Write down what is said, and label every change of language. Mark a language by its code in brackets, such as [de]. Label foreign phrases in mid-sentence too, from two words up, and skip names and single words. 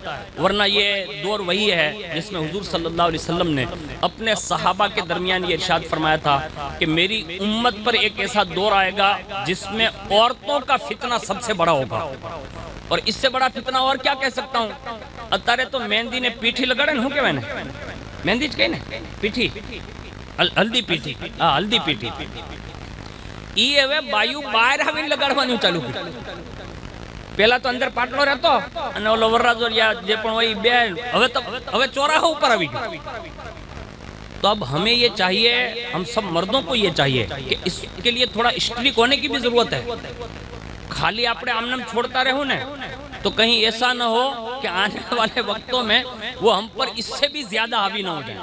[ur] ورنہ یہ دور وہی ہے جس میں حضور صلی اللہ علیہ وسلم نے اپنے صحابہ کے درمیان یہ ارشاد فرمایا تھا کہ میری امت پر ایک ایسا دور آئے گا جس میں عورتوں کا فتنہ سب سے بڑا ہوگا. اور اس سے بڑا فتنہ اور کیا کہہ سکتا ہوں. اتارے تو مہندی نے پیٹھی لگڑے ہوں کہ میں نے مہندی کہیں نا پیٹھی ہلدی پیٹھی ہلدی پیٹھی ای [gu] હવે બાયુ બહાર આવીને લગાડવાનું ચાલુ કર્યું. પહેલા તો અંદર પાટલો રહેતો અને ઓલો વરરાજો જે પણ હોય બે હવે ચોરાહા ઉપર આવી ગયો. [ur] تو اب ہمیں یہ چاہیے، ہم سب مردوں کو یہ چاہیے کہ اس کے لیے تھوڑا اسٹرک ہونے کی بھی ضرورت ہے. خالی اپنے آمنم چھوڑتا رہو نا تو کہیں ایسا نہ ہو کہ آنے والے وقتوں میں وہ ہم پر اس سے بھی زیادہ حاوی نہ ہو جائیں.